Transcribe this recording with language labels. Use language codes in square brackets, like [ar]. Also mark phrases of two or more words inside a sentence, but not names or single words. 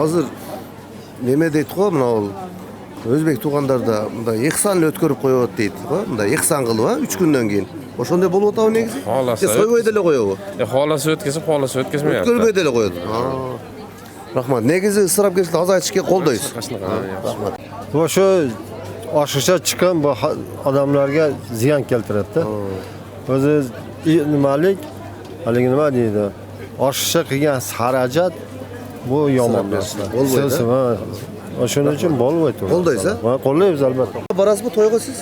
[ky] Азыр неме дейт го, мына өзбек туугандарда мындай ихсан эле өткөрүп коёт дейт го. Мындай ихсан кылып, 3 күндөн кийин. Ошондой болуп атабы негизи? Сойбой деле коёбу? Халасы өткөзмөйт. Өткөрбөй деле коёт. Рахмат. Негизи ысырапкерчиликти азайтышка колдойсуз. Рахмат. Ошо ашыкча чыккан [uz] bu adamlarga ziyon keltiradi. O'zi nimalik, haligi nima deydi? Ashikcha qilgan xarajat bu yomon narsa. Bo'lmaydi. O'shuning uchun bo'lmaydi. Qo'llaysiz? Ha, qo'llaymiz albatta. Borasizmi to'yga siz?